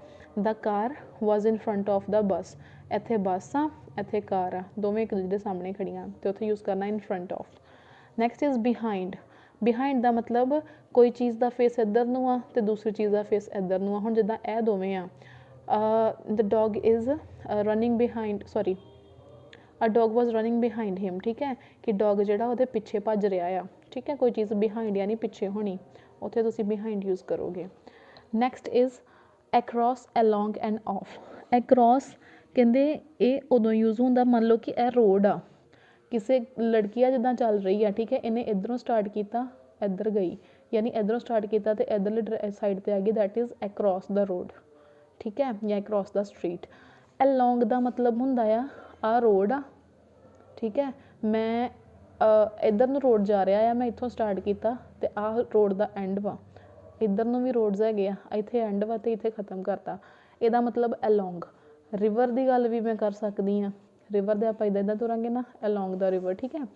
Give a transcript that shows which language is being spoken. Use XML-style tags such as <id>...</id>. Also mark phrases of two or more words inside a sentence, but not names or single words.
<en>the car was in front of the bus,</en> <pa>ਇੱਥੇ ਬੱਸ ਆ, ਇੱਥੇ ਕਾਰ ਆ, ਦੋਵੇਂ ਇੱਕ ਦੂਜੇ ਦੇ ਸਾਹਮਣੇ ਖੜੀਆਂ, ਅਤੇ ਉੱਥੇ ਯੂਜ਼ ਕਰਨਾ</pa> <en>in front of. next is behind</en> <pa>ਦਾ ਮਤਲਬ ਕੋਈ ਚੀਜ਼ ਦਾ ਫੇਸ ਇੱਧਰ ਨੂੰ ਆ ਅਤੇ ਦੂਸਰੀ ਚੀਜ਼ ਦਾ ਫੇਸ ਇੱਧਰ ਨੂੰ ਆ। ਹੁਣ ਜਿੱਦਾਂ ਇਹ ਦੋਵੇਂ ਆ,</pa> <en>the dog is running behind, sorry, a dog was running behind him,</en> <pa>ਠੀਕ ਹੈ, ਕਿ ਡੌਗ ਜਿਹੜਾ ਉਹਦੇ ਪਿੱਛੇ ਭੱਜ ਰਿਹਾ ਆ, ਠੀਕ ਹੈ। ਕੋਈ ਚੀਜ਼ ਬਿਹਾਈਂਡ ਯਾਨੀ ਪਿੱਛੇ ਹੋਣੀ, ਉੱਥੇ ਤੁਸੀਂ ਬਿਹਾਈਂਡ ਯੂਜ਼ ਕਰੋਗੇ।</pa> <en>next is across, along and off।</en> <pa>across ਕਹਿੰਦੇ ਇਹ ਉਦੋਂ ਯੂਜ਼ ਹੁੰਦਾ, ਮੰਨ ਲਓ ਕਿ ਇਹ ਰੋਡ ਆ, ਕਿਸੇ ਲੜਕੀ ਆ ਜਿੱਦਾਂ ਚੱਲ ਰਹੀ ਆ, ਠੀਕ ਹੈ, ਇਹਨੇ ਇੱਧਰੋਂ ਸਟਾਰਟ ਕੀਤਾ, ਇੱਧਰ ਗਈ, ਯਾਨੀ ਇੱਧਰੋਂ ਸਟਾਰਟ ਕੀਤਾ ਅਤੇ ਇੱਧਰਲੀ ਸਾਈਡ 'ਤੇ ਆ ਗਈ,</pa> <en>that is across the road,</en> <pa>ਠੀਕ ਹੈ, ਜਾਂ</pa> <en>across the street।</en> <pa>along ਦਾ ਮਤਲਬ ਹੁੰਦਾ ਆ ਰੋਡ ਆ, ਠੀਕ ਹੈ, ਮੈਂ ਇੱਧਰ ਨੂੰ ਰੋਡ ਜਾ ਰਿਹਾ ਆ, ਮੈਂ ਇੱਥੋਂ ਸਟਾਰਟ ਕੀਤਾ ਅਤੇ ਆਹ ਰੋਡ ਦਾ ਐਂਡ ਵਾ, ਇੱਧਰ ਨੂੰ ਵੀ ਰੋਡਸ ਹੈਗੇ ਆ, ਇੱਥੇ ਐਂਡ ਵਾ ਅਤੇ ਇੱਥੇ ਖ਼ਤਮ ਕਰਤਾ, ਇਹਦਾ ਮਤਲਬ along। ਰਿਵਰ ਦੀ ਗੱਲ ਵੀ ਮੈਂ ਕਰ ਸਕਦੀ ਹਾਂ, ਰਿਵਰ ਦੇ ਆਪਾਂ ਇੱਦਾਂ ਤੁਰਾਂਗੇ ਨਾ,</pa> <en>along the river,</en> <pa>ਠੀਕ ਹੈ।</pa>